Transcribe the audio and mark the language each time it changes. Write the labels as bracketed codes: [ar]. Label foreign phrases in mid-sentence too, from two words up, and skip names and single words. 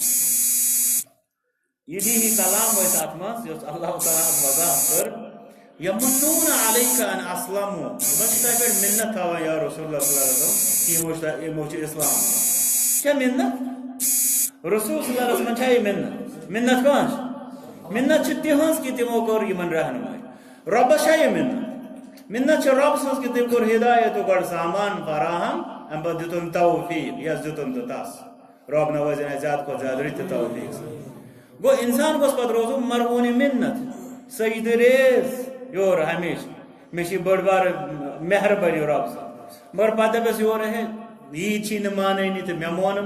[ks] یہ دینی کلام ٲسۍ اتھ منٛز یۄس اللہ تعالیٰ وضاحت کٔر [ar] یمنون علیکَ ان اسلموا [ks] یِمن چھِ تۄہہِ پٮ۪ٹھ مِنت تھاوان [ar] یا رسول اللہ صلی اللہ علیہ وسلم [ks] کہ یِمو چھُ اسلام چھا مِنت رسول [ar] صلی اللہ علیہ وسلم [ks] چھا یہِ مِنت کٲنٛسہِ مِنت چھِ تِہنٛز کہ تِمو کوٚر یِمن رہنمٲیی رۄبس چھا یہِ مِنت چھِ رۄب سٕنٛز کہ تٔمۍ کوٚر ہدایتُک گۄڈٕ سامان فراہم امہِ پتہٕ دِتُن توفیٖق یس دِتُن تہٕ تس رۄب نوٲزِن اَسہِ زیادٕ کھۄتہٕ زیادٕ رٕتہِ توفیٖق سۭتۍ گوٚو انسان گوٚژھ پتہٕ روزُن مرہونِ مِنت سجدٕ ریز یورٕ ہمیشہِ مےٚ چھِ بٔڑ بارٕ مہربٲنی رۄب سٕنٛز مگر پتہٕ دپٮ۪س یورٕ ہے یی چھی نہٕ مانٲنی تہٕ مےٚ مون